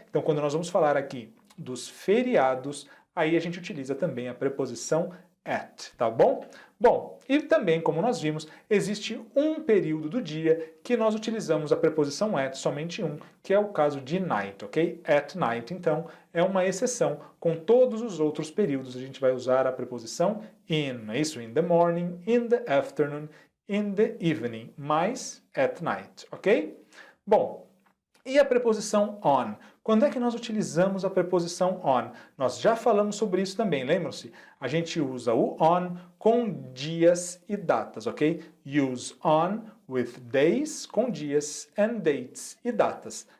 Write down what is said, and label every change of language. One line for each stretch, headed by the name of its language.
Portuguese: Então, quando nós vamos falar aqui dos feriados, aí a gente utiliza também a preposição at, tá bom? Bom, e também, como nós vimos, existe um período do dia que nós utilizamos a preposição at, somente um, que é o caso de night, ok? At night, então, é uma exceção. Com todos os outros períodos, a gente vai usar a preposição in, não é isso?
English: In the morning, in the afternoon, in the evening, mas at night, ok?
Portuguese: Bom, e a preposição on? Quando é que nós utilizamos a preposição on? Nós já falamos sobre isso também, lembram-se? A gente usa o on com dias e datas, ok?
English: Use on with days,
Portuguese: com dias,
English: and dates,
Portuguese: e datas.